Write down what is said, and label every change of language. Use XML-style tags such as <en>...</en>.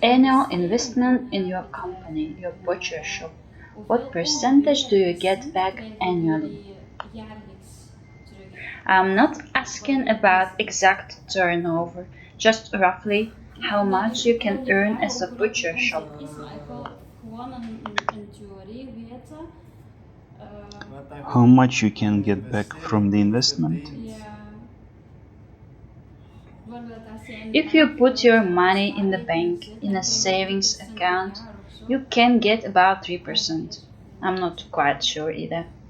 <en>annual investment in your company, your butcher shop. What percentage do you get back annually?</en> <nl>Jaarlijks terug.</nl> <en>I'm not asking about exact turnover, just roughly how much you can earn as a butcher shop.</en> <nl>Is, maar ik wil gewoon een theorie weten.</nl> <en>How much you can get back from the investment?</en> <nl>Ja. Bijvoorbeeld als je</nl> <en>If you put your money in the bank in a savings account, you can get about 3%. I'm not quite sure either.</en>